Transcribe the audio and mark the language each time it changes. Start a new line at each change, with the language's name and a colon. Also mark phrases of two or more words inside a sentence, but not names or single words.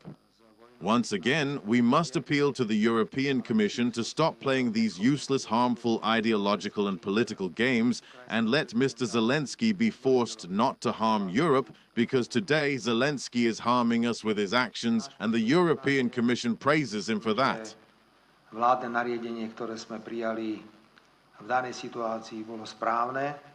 English: Once again, we must appeal to the European Commission to stop playing these useless, harmful, ideological and political games and let Mr. Zelensky be forced not to harm Europe, because today Zelensky is harming us with his actions and the European Commission praises him for that.
Slovak: Vládne nariadenie, ktoré sme prijali v danej situácii, bolo správne.